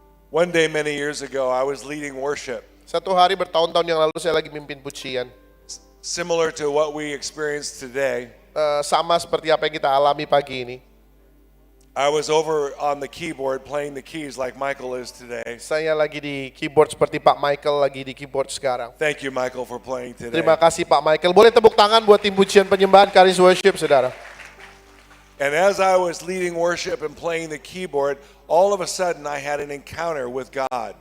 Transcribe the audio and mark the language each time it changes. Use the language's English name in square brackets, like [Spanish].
[English] One day many years ago, I was leading worship, [Indonesian] Satu hari bertahun-tahun yang lalu saya lagi mimpin pujian. [English] similar to what we experienced today. [Indonesian] Sama seperti apa yang kita alami pagi ini. [English] I was over on the keyboard playing the keys like Michael is today. [Indonesian] Saya lagi di keyboard seperti Pak Michael lagi di keyboard sekarang. [English] Thank you, Michael, for playing today. [Indonesian] Terima kasih Pak Michael. Boleh tepuk tangan buat tim pujian penyembahan Charis Worship, saudara. [English] And as I was leading worship and playing the keyboard, all of a sudden I had an encounter with God.